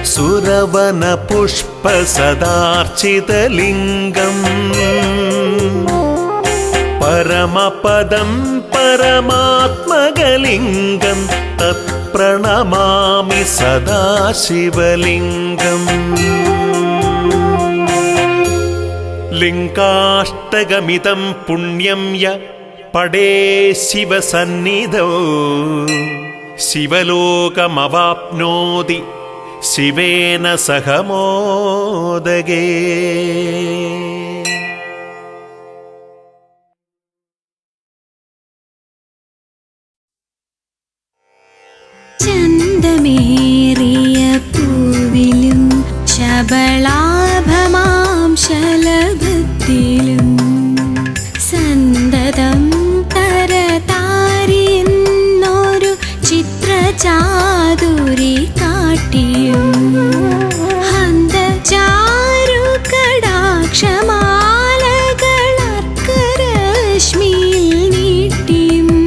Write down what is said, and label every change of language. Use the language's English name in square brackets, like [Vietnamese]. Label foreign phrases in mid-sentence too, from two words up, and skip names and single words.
[Sanskrit] सुरवनपुष्पसदार्चितलिङ्गम् परमपदं परमात्मकलिङ्गं तत्प्रणमामि सदा शिवलिङ्गम् लिङ्गाष्टकमिदं पुण्यं य पडे शिवसन्निधौ शिवलोकमवाप्नोति शिवेन सह मोदगे। [Malayalam] ചന്തമേറിയ പൂവിലും ശബളാഭമാം ശലഭത്തിലും സന്തതം തരതാരിയെന്നൊരു ചിത്രചാതുരി കാട്ടിയും ഹന്തചാരു കടാക്ഷമാലകളർക്കരശ്മിയിൽ നീട്ടിയും